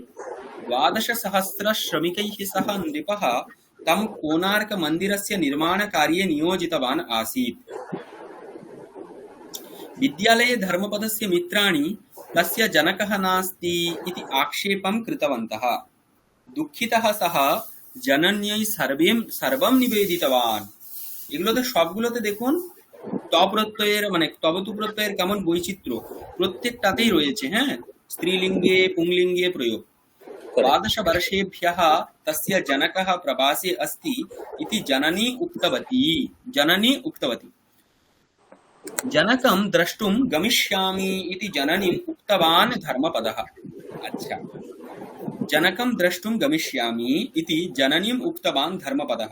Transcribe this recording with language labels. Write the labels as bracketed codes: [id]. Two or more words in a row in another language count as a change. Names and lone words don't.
[sa] 12 श्रमिकैः सह नृपः तं कोणार्क मन्दिरस्य निर्माणकार्ये नियोजितवान् आसीत्। विद्यालये धर्मपदस्य मित्राणि तस्य जनकः नास्ति इति आक्षेपं कृतवन्तः। दुःखितः सः जनन्यै सर्वं निवेदितवान्। [bn] এগুলোতে সবগুলোতে দেখুন তপ্রত্যয়ের মানে তবতু প্রত্যয়ের কেমন বৈচিত্র্য প্রত্যেকটাতেই রয়েছে। হ্যাঁ, স্ত্রীলিঙ্গে পুংলিঙ্গে প্রয়োগ। [sa] 12 वर्षेभ्यः तस्य जनकः प्रवासे अस्ति इति जननी उक्तवती। जनकं द्रष्टुं गमिष्यामि इति जननीम् उक्तवान् धर्मपदः। अच्छा, जनकं द्रष्टुं गमिष्यामि इति जननीम् उक्तवान् धर्मपदः।